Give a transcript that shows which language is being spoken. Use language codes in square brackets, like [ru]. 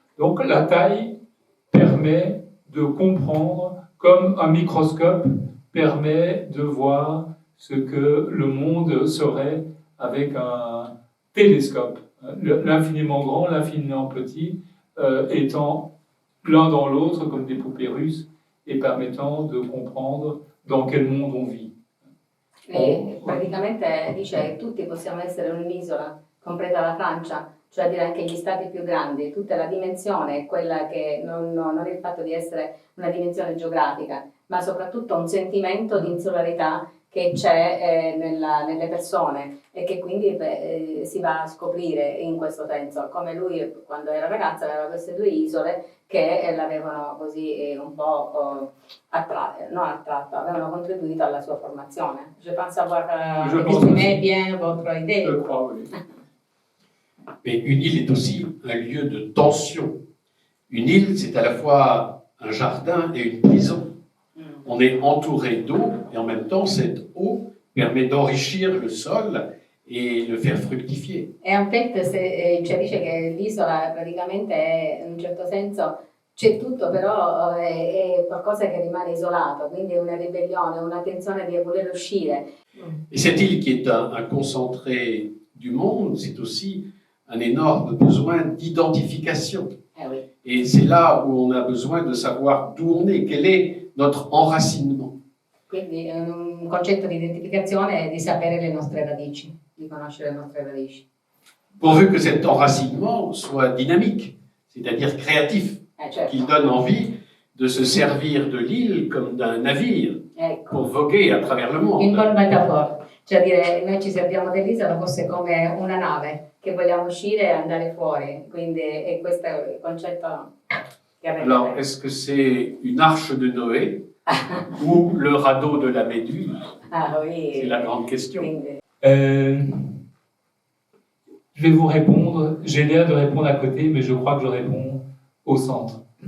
[fr] Donc la taille permet de comprendre, comme un microscope permet de voir ce que le monde serait avec un télescope. L'infiniment grand, l'infiniment petit, étant l'un dans l'autre comme des poupées russes et permettant de comprendre dans quel monde on vit. [it] E praticamente dice che tutti possiamo essere un'isola, compresa la Francia, cioè dire anche gli stati più grandi, tutta la dimensione è quella che non è il fatto di essere una dimensione geografica, ma soprattutto un sentimento di insularità che c'è nelle persone e che quindi si va a scoprire in questo senso, come lui quando era ragazza aveva queste due isole che l'avevano così un po' attratto, avevano contribuito alla sua formazione. [fr] Je pense avoir exprimé bien votre idée. Je crois, oui. Mais une île est aussi un lieu de tension. Une île, c'est à la fois un jardin et une prison. On est entouré d'eau et en même temps, cette eau permet d'enrichir le sol e le faire fructifier. [it] E Ampette dice che l'isola praticamente è in un certo senso c'è tutto, però è qualcosa che rimane isolato, quindi è una ribellione, una tensione di voler uscire. [fr] Et cette île qui est un concentré du monde, c'est aussi un énorme besoin d'identification. Oui. Et c'est là où on a besoin de savoir d'où on est, quel est notre enracinement. [it] Quindi è un concetto di identificazione e di sapere le nostre radici, di conoscere le nostre radici. [fr] Pourvu que cet enracinement soit dynamique, c'est-à-dire créatif, [it] Certo. [fr] qu'il donne envie de se servir de l'île comme d'un navire [it] Ecco, [fr] pour voguer à travers le [it] in [fr] monde. [it] buona metafora, cioè dire noi ci serviamo dell'isola forse come una nave che vogliamo uscire e andare fuori, quindi è questo il concetto che [fr] Alors, [it] avete. [fr] est-ce que c'est une arche de Noé ou le radeau de la Méduse? Ah, oui. C'est la grande question. [it] Quindi, [fr] Je vais vous répondre, j'ai l'air de répondre à côté, mais je crois que je réponds au centre.